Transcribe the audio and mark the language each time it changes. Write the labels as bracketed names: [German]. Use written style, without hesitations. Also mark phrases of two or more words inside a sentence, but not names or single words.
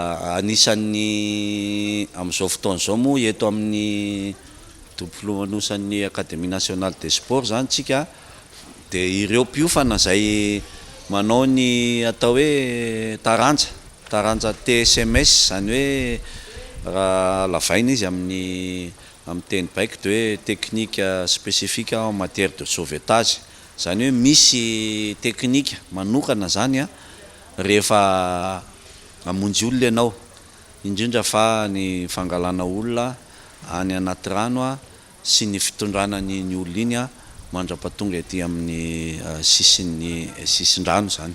[Malagasy] anisan'ny amin'izao fotoana izao moa eto amin'ny dobo filomanosany Académie nationale des sports zany tsika dia ireo mpiofana zay manao ny atao hoe taranja TSMS zany hoe raha lavaina izy amin'ny teny baiko de hoe [French] technique spécifique en matière de sauvetage [Malagasy] zany hoe misy teknika manokana zany rehefa amonjy olona ianao indrindra fa ny fangalana olona any anaty rano sy ny fitondrana ny olona iny mandra-pahatonga ety amin'ny sisin-drano zany.